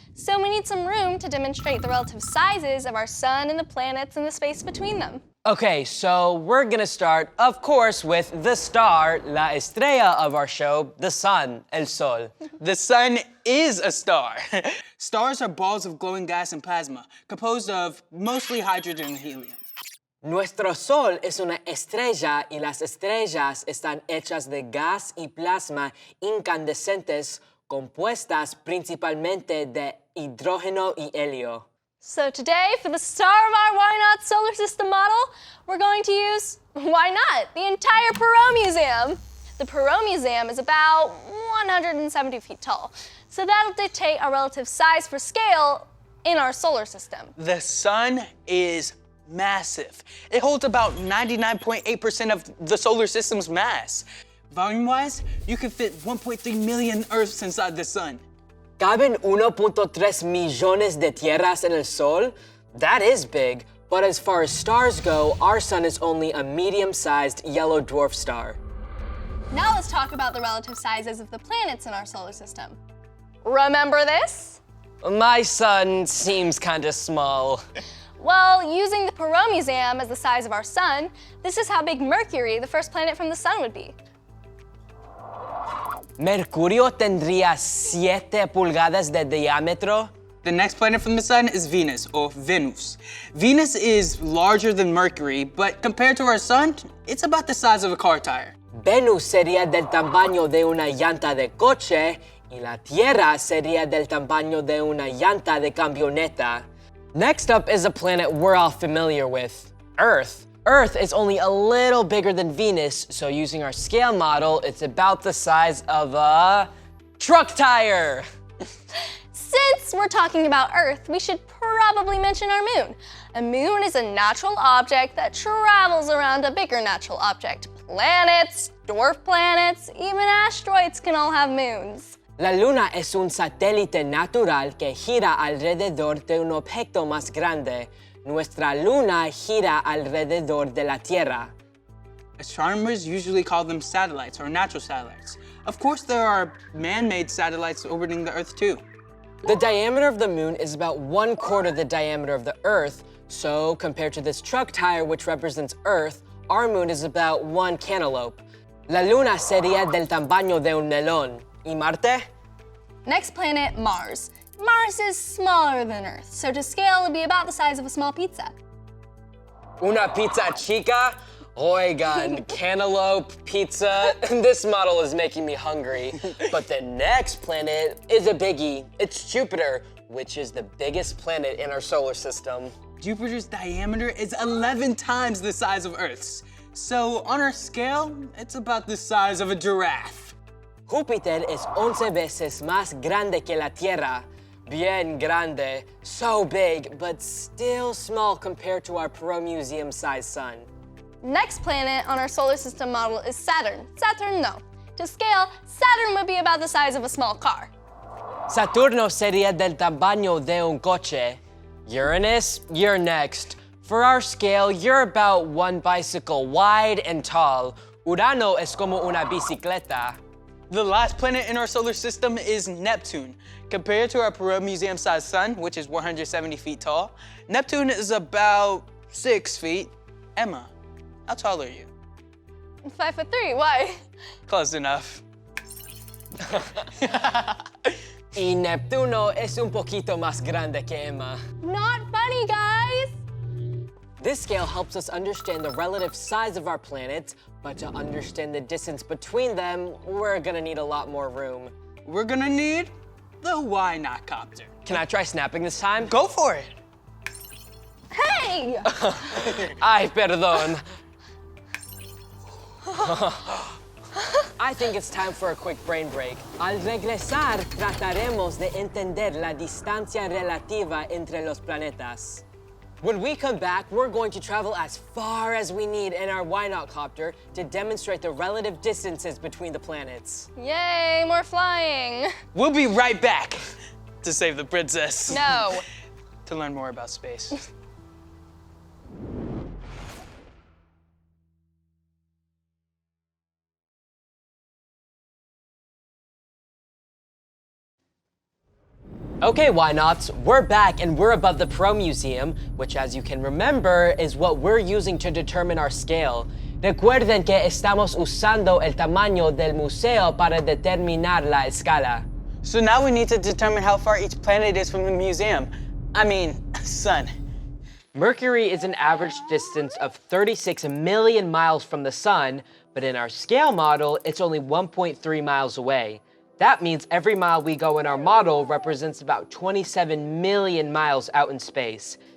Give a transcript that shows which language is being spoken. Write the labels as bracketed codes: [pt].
[en] So we need some room to demonstrate the relative sizes of our sun and the planets and the space between them. Okay, so we're gonna start, of course, with the star, [es] la estrella [en] of our show, the sun, [es] el sol. [en] The sun is a star. Stars are balls of glowing gas and plasma, composed of mostly hydrogen and helium. [es] Nuestro sol es una estrella y las estrellas están hechas de gas y plasma incandescentes compuestas principalmente de hidrógeno y helio. [en] So today, for the star of our Whynauts solar system model, we're going to use, why not, the entire Perot Museum. The Perot Museum is about 170 feet tall, so that'll dictate our relative size for scale in our solar system. The sun is massive. It holds about 99.8% of the solar system's mass. Volume-wise, you can fit 1.3 million Earths inside the sun. [es] ¿Caben 1.3 millones de tierras en el sol? [en] That is big, but as far as stars go, our sun is only a medium-sized yellow dwarf star. Now let's talk about the relative sizes of the planets in our solar system. Remember this? My sun seems kinda small. Well, using the Perot Museum as the size of our sun, this is how big Mercury, the first planet from the sun, would be. [es] ¿Mercurio tendría 7 pulgadas de diámetro? [en] The next planet from the sun is Venus, or Venus. Venus is larger than Mercury, but compared to our sun, it's about the size of a car tire. [es] Venus sería del tamaño de una llanta de coche y la Tierra sería del tamaño de una llanta de camioneta. [en] Next up is a planet we're all familiar with, Earth. Earth is only a little bigger than Venus, so using our scale model, it's about the size of a truck tire. Since we're talking about Earth, we should probably mention our moon. A moon is a natural object that travels around a bigger natural object. Planets, dwarf planets, even asteroids can all have moons. [es] La Luna es un satélite natural que gira alrededor de un objeto más grande. Nuestra Luna gira alrededor de la Tierra. [en] Astronomers usually call them satellites or natural satellites. Of course, there are man-made satellites orbiting the Earth too. The diameter of the moon is about 1/4 the diameter of the Earth, so compared to this truck tire which represents Earth, our moon is about 1 cantaloupe. [es] La Luna sería del tamaño de un melón. ¿Y Marte? [en] Next planet, Mars. Mars is smaller than Earth, so to scale, it'd be about the size of a small pizza. [es] Una pizza chica? Oigan, cantaloupe, pizza. [en] This model is making me hungry. But the next planet is a biggie. It's Jupiter, which is the biggest planet in our solar system. Jupiter's diameter is 11 times the size of Earth's. So on our scale, it's about the size of a giraffe. [es] Júpiter es 11 veces más grande que la Tierra. Bien grande, [en] so big, but still small compared to our Perot Museum-sized sun. Next planet on our solar system model is Saturn. Saturn, no. To scale, Saturn would be about the size of a small car. [es] Saturno sería del tamaño de un coche. [en] Uranus, you're next. For our scale, you're about 1 bicycle wide and tall. [es] Urano es como una bicicleta. [en] The last planet in our solar system is Neptune. Compared to our Perot Museum-sized sun, which is 170 feet tall, Neptune is about 6 feet. Emma, how tall are you? 5'3", why? Close enough. [es] Y Neptuno es un poquito más grande que Emma. [en] Not funny, guys! This scale helps us understand the relative size of our planets, but to understand the distance between them, we're gonna need a lot more room. We're gonna need the Why Not copter. Can I try snapping this time? Go for it. Hey! [es] Ay, perdón. [en] I think it's time for a quick brain break. [es] Al regresar, trataremos de entender la distancia relativa entre los planetas. [en] When we come back, we're going to travel as far as we need in our Whynauts copter to demonstrate the relative distances between the planets. Yay, more flying! We'll be right back to save the princess. No. To learn more about space. Okay, Whynauts, we're back and we're above the Perot Museum, which as you can remember is what we're using to determine our scale. [es] Recuerden que estamos usando el tamaño del museo para determinar la escala. [en] So now we need to determine how far each planet is from the museum. I mean, sun. Mercury is an average distance of 36 million miles from the sun, but in our scale model, it's only 1.3 miles away. That means every mile we go in our model represents about 27 million miles out in space.